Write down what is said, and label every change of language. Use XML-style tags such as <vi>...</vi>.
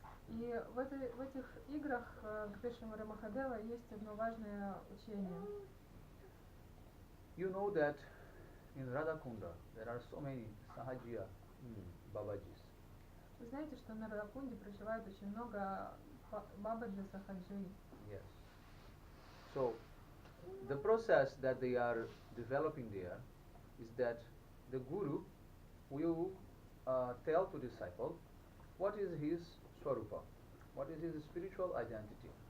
<ru>И в этих играх Гопешвара Махадева есть одно важное учение.</ru> <en>You know that in Radhakunda there are so many Sahajiya Babajis.</en> <ru>Вы знаете, что на Радхакунде проживает очень много Бабаджи Сахаджи.</ru> <en>Yes. So the process that they are developing there is that the Guru will tell to disciple what is his Swarupa, what is his spiritual identity.</en>